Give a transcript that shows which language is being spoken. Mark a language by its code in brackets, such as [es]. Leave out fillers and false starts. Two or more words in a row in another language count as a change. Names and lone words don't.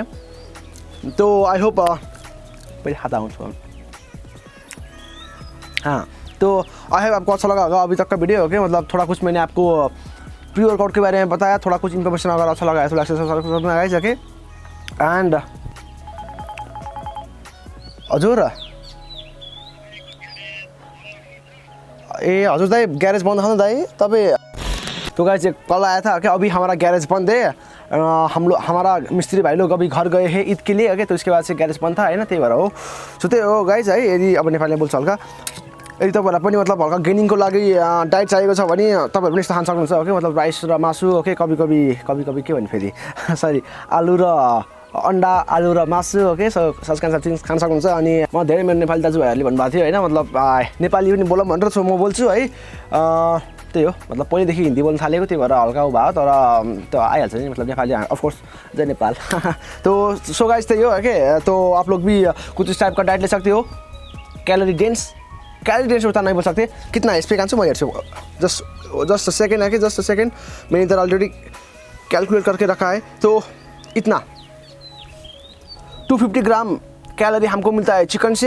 [hi] ओके, तो [en] I hope [hi] पहले खाता हूँ। हाँ, तो [en] I hope [hi] आपको अच्छा लगा होगा अभी तक का वीडियो। ओके, मतलब थोड़ा कुछ मैंने आपको [en] pre workout [hi] के बारे में बताया, थोड़ा कुछ इन्फॉर्मेशन अगर अच्छा लगा है तो [en] like subscribe [hi] जाके। [ne] एंड हजुर हजुर दाई, [hi] गैरेज बंद था ना [ne] दाई तपाईँ? [hi] तो गाइस एक कल आया था कि अभी हमारा गैरेज बंद है। हमारा मिस्त्री भाई लोग अभी घर गए हैं ईद के लिए। ओके, तो इसके बाद से गैरेज बंद था है ना, [ne] त्यही भएर हो। सो त्यही हो गाइस है। यदि अब नेपालीमा बोल्छ हल्का, यदि तपाईँहरूलाई पनि मतलब हल्का गेनिङको लागि डाइट चाहिएको छ भने तपाईँहरू पनि यस्तो खान सक्नुहुन्छ। ओके, मतलब राइस र मासु। ओके, कभी कभी के भन्नु फेरि सरी, आलु र अन्डा, आलु र मासु। ओके, सो सस्कान सब चिज खान सक्नुहुन्छ। अनि म धेरै मेरो नेपाली दाजुभाइहरूले भन्नुभएको थियो होइन, मतलब नेपाली पनि बोलौँ भनेर म बोल्छु है। त्यही हो, मतलब पहिलेदेखि हिन्दी बोल्न थालेको, त्यही भएर हल्का उ भयो, तर त्यो आइहाल्छ नि, मतलब नेपाली अफकोर्स जय नेपाल। तो सो गाइस त्यही हो। [hi] ओके, तो आप लोग भी कुछ इस टाइप का डाइट ले सकते हो। [en] calorie dense [hi] उतना नहीं बोल सकते, कितना है इस पर कांसू मैं [en] just second [hi] है कि [en] just second, [hi] मैंने इधर [en] already calculate [hi] करके रखा है। तो इतना 250 ग्राम कैलोरी हमको मिलता है चिकन से।